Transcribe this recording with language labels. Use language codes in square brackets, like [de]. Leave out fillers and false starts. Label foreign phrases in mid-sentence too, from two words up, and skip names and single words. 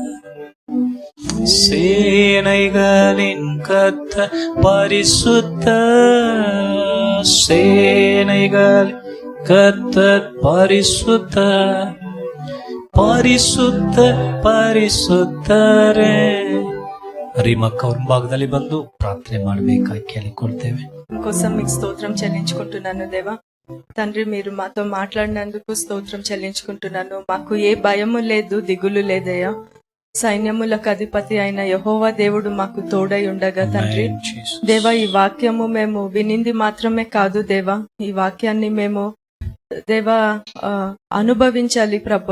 [ta] சேனைகளின் கர்த்தர் பரிசுத்த, சேனைகளின் கர்த்தர் பரிசுத்த, [kn] ಪರಿಶುದ್ಧ ಪರಿಶುದ್ಧರೇ. ರೀಮಕ್ಕ ಅವ್ರ ಭಾಗದಲ್ಲಿ ಬಂದು ಪ್ರಾರ್ಥನೆ ಮಾಡಬೇಕಾಗಿ ಕೇಳಿಕೊಳ್ತೇವೆ. [te] కోసం మీకు స్తోత్రం చెల్లించుకుంటున్నాను దేవా. తండ్రి, మీరు మాతో మాట్లాడినందుకు స్తోత్రం చెల్లించుకుంటున్నాను. మాకు ఏ భయము లేదు, దిగులు లేదయ్యా. సైన్యములకు అధిపతి అయిన యెహోవా దేవుడు మాకు తోడై ఉండగా తండ్రి దేవా, ఈ వాక్యము మేము వినింది మాత్రమే కాదు దేవా, ఈ వాక్యాన్ని మేము దేవా అనుభవించాలి ప్రభా.